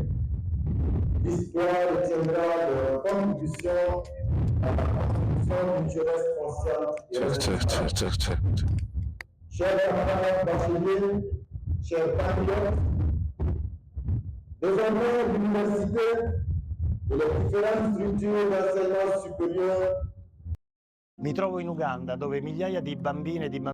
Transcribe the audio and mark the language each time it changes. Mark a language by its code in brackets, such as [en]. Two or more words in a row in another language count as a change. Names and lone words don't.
[fr] L'histoire retiendra leur contribution à la construction d'une jeunesse consciente et responsable. Chers camarades bacheliers, chers patriotes, désormais l'université et les différentes structures d'enseignement supérieur. [it] Mi trovo in Uganda, dove migliaia di bambine e di bambini